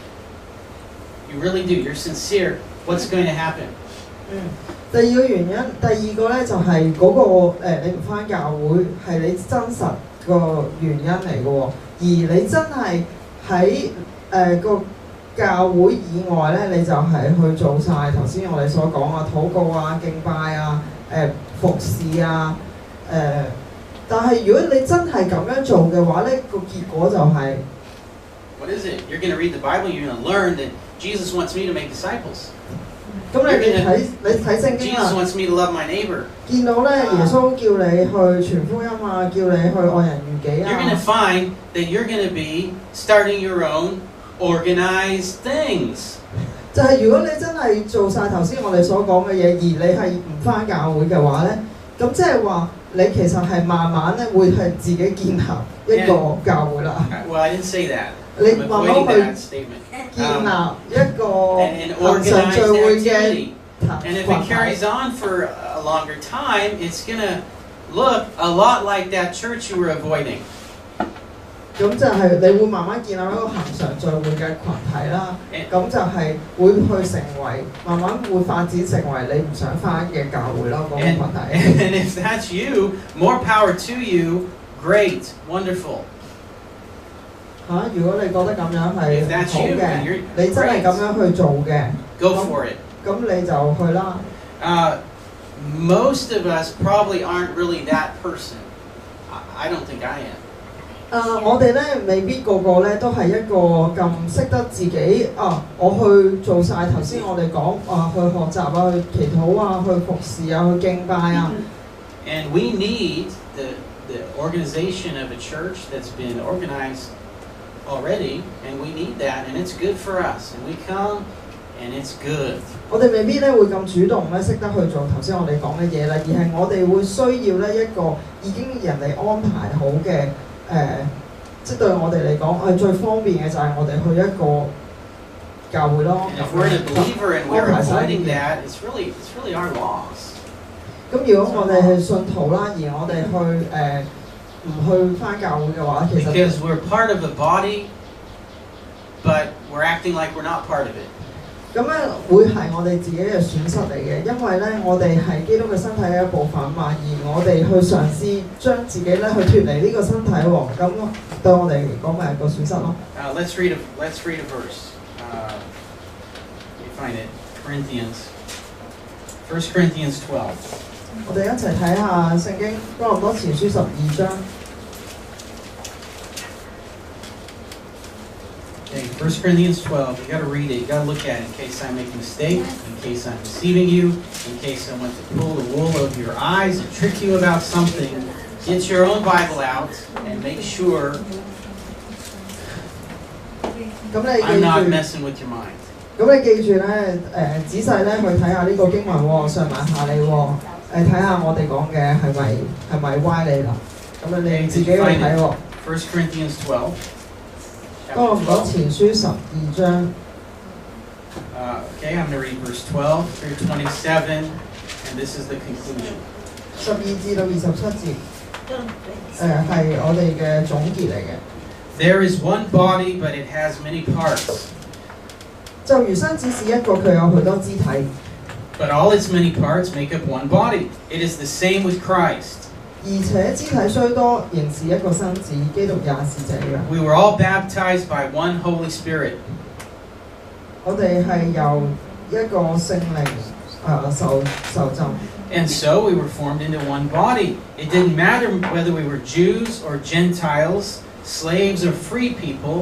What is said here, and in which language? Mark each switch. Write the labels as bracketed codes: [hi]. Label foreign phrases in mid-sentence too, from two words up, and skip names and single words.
[en] You really do. You're sincere. What's going to happen? [yue] 第二個原因，第二個咧就係嗰個你唔返教會係你真實個原因嚟嘅喎，而你真係喺個教會以外咧，你就係去做晒頭先我哋所講啊，禱告啊、敬拜啊、服侍啊，但係如果你真係咁樣做嘅話咧，個結果就係 [en] What is it? You're going to read the Bible. You're going to learn that Jesus wants me to make disciples. [yue] 咁你睇聖經啊 [en] Jesus wants me to love my neighbor. [yue] 見到咧耶穌叫你去傳福音啊，叫你去愛人如己啊。 [en] You're going to find that you're going to be starting your own organized things. [yue] 就係如果你真係做晒頭先我哋所講嘅嘢，而你係唔返教會嘅話咧，咁即係話你其實係慢慢咧會係自己建立一個教會啦。 [en] Well, I didn't say that. [yue] 你慢慢去 [en] statement. [yue] 建立一個 [en] an [yue] 恆常 [en] organized [yue] 聚會嘅 [en] activity. [yue] 群 [en] And if it carries on for a longer time, it's going to look a lot like that church you were avoiding. [yue] 咁就係你會慢慢建立一個恆常聚會嘅群體啦。咁就係會去成為慢慢會發展成為你唔想返嘅教會咯，嗰個群體。 [en] And if that's you, more power to you. Great, wonderful. [yue] 如果你覺得咁樣係好嘅，你真係咁樣去做嘅 [en] ，Go for it. [yue] 咁你就去啦。 [en] Most of us probably aren't really that person. I don't think I am. [yue] 我哋咧未必個個咧都係一個咁識得自己我去做晒頭先我哋講去學習啊，去祈禱啊，去服侍啊，去敬拜啊。 [en] And we need the organization of a church that's been organized already, and we need that, and it's good for us. And we come, and it's good. [yue] 我哋未必咧會咁主動咧識得去做頭先我哋講嘅嘢啦，而係我哋會需要咧一個已經人哋安排好嘅即係對我哋嚟講最方便嘅就係我哋去一個教會咯。 [en] And if we're a believer and we're avoiding that, it's really our loss. [yue] 咁如果我哋係信徒啦，而我哋去唔去返教會嘅話，其實 [en] because we're part of the body, but we're acting like we're not part of it. [yue] 咁咧會係我哋自己嘅損失嚟嘅，因為咧我哋係基督嘅身體嘅一部分嘛，而我哋去嘗試將自己咧去脫離呢個身體喎，咁對我哋嚟講咪係個損失咯。 [en] Let's read a verse. You find it, Corinthians, 1 Corinthians 12. [yue] 我哋一齊睇下聖經哥林多前書12章。 [en] Okay, 1 Corinthians 12, you got to read it, you got to look at it in case I make a mistake, in case I'm deceiving you, in case I want to pull the wool over your eyes and trick you about something. get your own Bible out and make sure [yue] 咁你 [en] I'm not [yue] 記住。 [en] messing with your mind. [yue] 咁你記住咧，仔細咧去睇下呢個經文喎，上文下理喎，睇下我哋講嘅係咪歪理啦？咁你自己去睇喎。 [en] 1 Corinthians 12. [yue] 哥林多前書12章。 [en] Okay, I'm going to read verse 12 through 27, and this is the conclusion. [yue] 12 至到27節，係我哋嘅總結嚟嘅。 [en] There is one body, but it has many parts. [yue] 就如身子是一個，佢有許多肢體。 [en] But all its many parts make up one body. It is the same with Christ. [yue] 而且肢體雖多，仍是一個身子，基督也是這樣。 [en] We were all baptized by one Holy Spirit. [yue] 我哋係由一個聖靈受浸。 [en] And so we were formed into one body. It didn't matter whether we were Jews or Gentiles, slaves or free people.